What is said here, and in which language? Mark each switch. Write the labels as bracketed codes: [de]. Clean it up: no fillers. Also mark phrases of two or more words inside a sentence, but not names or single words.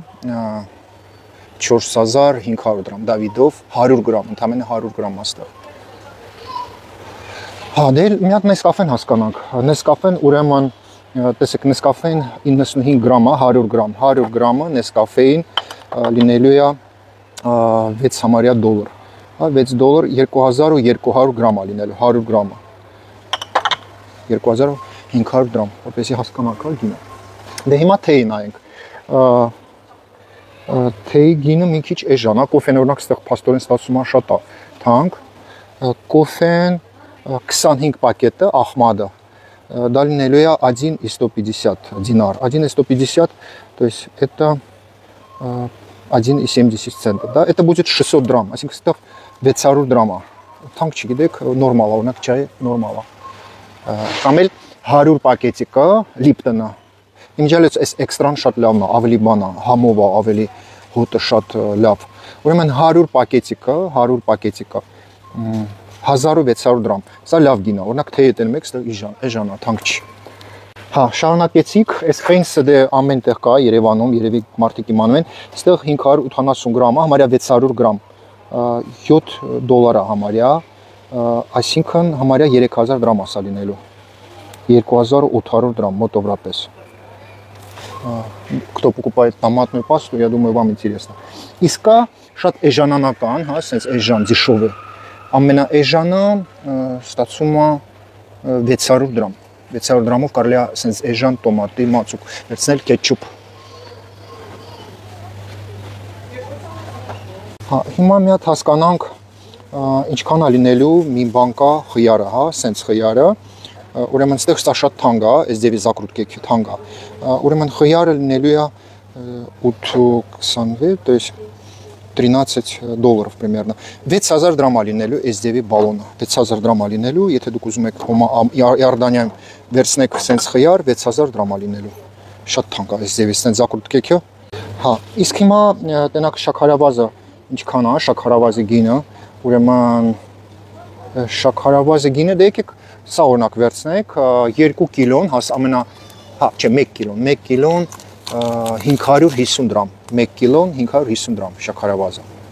[hy] 4500 դրամ, Դավիդով 100 գրամ, ընդամենը 100 գրամ աստեղ։ Դե մի հատ Նեսկաֆեն հասկանանք, Նեսկաֆեն ուրեմն, տեսեք, Նեսկաֆեն 95 գրամ է, 100 գրամ, 100 գրամը Նեսկաֆեին լինելու է 6 համարյա դոլար, 6 դոլար 2200 գրամ է լինելու, 100 գրամը, 2500 դրամ, որպեսզի հասկանանք գինը։ Դե հիմա թեյի նայենք, թեյի գինը մի քիչ էժան է, կոֆեն օրինակ ստեղ փաստորեն ստացվում է շատ է թանկ, կոֆեն 25 [ru] пакета Ахмада, да [hy] լինելու է 1,150 [ru] динар, 1,150, то есть это 1,70 цента, да, это будет 600 драмм, [hy] այսինքն ստեղ 600 դրամ է, թանկ չգիտեք, նորմալ է, օրինակ չայ նորմալ է, կամ էլ 100 պակետիկը Lipton-ը, իմջալից այս էքստրան շատ լավն է, ավելի բան է, համով է, ավելի հոտը շատ լավ, ուրեմն 100 պակետիկը, 1600 դրամ։ Սա լավ գին է, օրինակ թե եթե մեկ ստեղ էժան է, թանկ չի։ Հա, շարունակեցինք, այս ֆենսը դե ամեն տեղ կա Երևանում, երևի մարդիկ իմանում են, ստեղ 580 գրամ է, համարյա 600 գրամ, $7 է համարյա, այսինքն համարյա 3000 դրամ ասա լինելու, 2800 դրам մոտավորապես։ [ru] Кто покупает томатную пасту, я думаю, вам интересно. [hy] Իսկ կա շատ էժանանական, հա, sense էժան, դիշովը, ամենաէժանը ստացում է 600 դրամ։ 600 դրամով կարելի է sense էժան տոմատի մածուկ վերցնել կետչուպ։ Հա, հիմա մի հատ հասկանանք ինչքան է լինելու մի բան կա խյարը, հա, sense խյարը, ուրեմն ստեղ սա շատ թանկ է, այս ձևի զակրուտկեքի թանկ է։ Ուրեմն խյարը լինելու է 8.26, [ru] то есть $13 примерно. [hy] 6000 դրամ է լինելու այս ձևի բալոնը, 6000 դրամ է լինելու, եթե դուք ուզում եք Իորդանիայում վերցնեք sense խյար, 6000 դրամ է լինելու։ Շատ թանկ է այս ձևի sense զակրուտկեքը։ Հա, իսկ հիմա տնակ շաքարավազը ինչքան է, շաքարավազի գինը, ուրեմն շաքարավազի գինը դե եկեք սա օրինակ վերցնեք 2 կիլոն, հաս ամենա, հա, չէ, 1 կիլոն, 1 կիլոն 550 դրամ, 1 կիլոն 550 դրամ շաքարավազը։